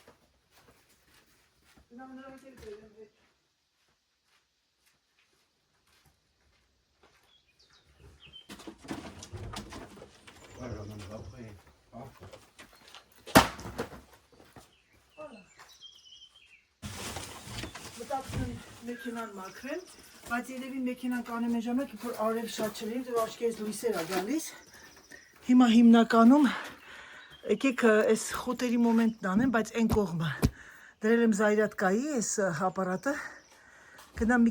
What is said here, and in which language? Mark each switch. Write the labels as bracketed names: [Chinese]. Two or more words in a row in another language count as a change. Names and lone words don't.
[French] Non, non, quelques-uns. Ouais, j'en ai après. Hein? Voilà. [Armenian] Մտածում մեքենան մաքրեմ, բայց երևի մեքենան կանեմ այն ժամանակ, որ արև շատ չլինի, դու աչքերից լույսեր ա գալիս։ Հիմա հիմնականում եկեք այս խոտերի մոմենտն անեմ, բայց այն կողմը։ Դրել եմ զայրատկայի այս ապարատը, գնամ մի